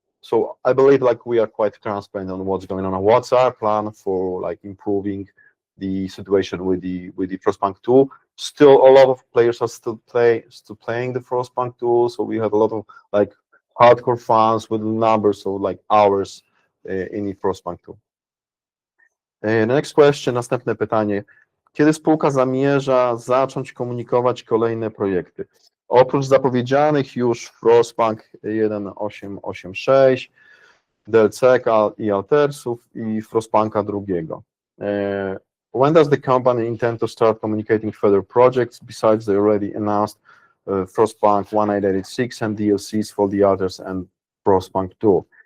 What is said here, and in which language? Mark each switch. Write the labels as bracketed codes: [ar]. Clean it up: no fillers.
[en] So I believe we are quite transparent on what's going on and what's our plan for improving the situation with the Frostpunk 2. Still, a lot of players are still playing the Frostpunk 2. So we have a lot of hardcore fans with numbers of hours in the Frostpunk 2. The next question, [pl] następne pytanie. Kiedy spółka zamierza zacząć komunikować kolejne projekty? Oprócz zapowiedzianych już Frostpunk 1.8.8.6, DLC i Altersów i Frostpunka 2. [en] When does the company intend to start communicating further projects besides the already announced Frostpunk 1.8.8.6 and DLCs for the Alters and Frostpunk 2?